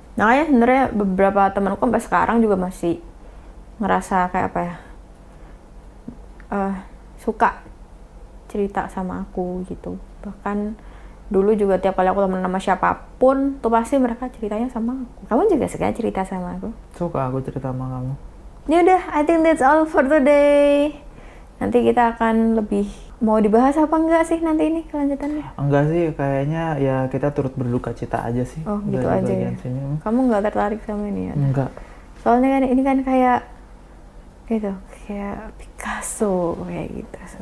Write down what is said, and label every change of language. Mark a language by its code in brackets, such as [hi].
[id] Nah kayak sebenarnya beberapa temanku sampai sekarang juga masih ngerasa kayak apa ya, suka cerita sama aku gitu. Bahkan dulu juga tiap kali aku temen sama siapapun tuh pasti mereka ceritanya sama aku. Kamu juga suka cerita sama aku? Suka aku cerita sama kamu. Ya udah, [en] I think that's all for today. [id] Nanti kita akan lebih mau dibahas apa enggak sih nanti ini kelanjutannya? Enggak sih, kayaknya ya kita turut berduka cita aja sih. Oh gitu aja ya. Sini. Kamu nggak tertarik sama ini ya? Enggak. Soalnya kan ini kan kayak gitu, kayak Picasso kayak gitu.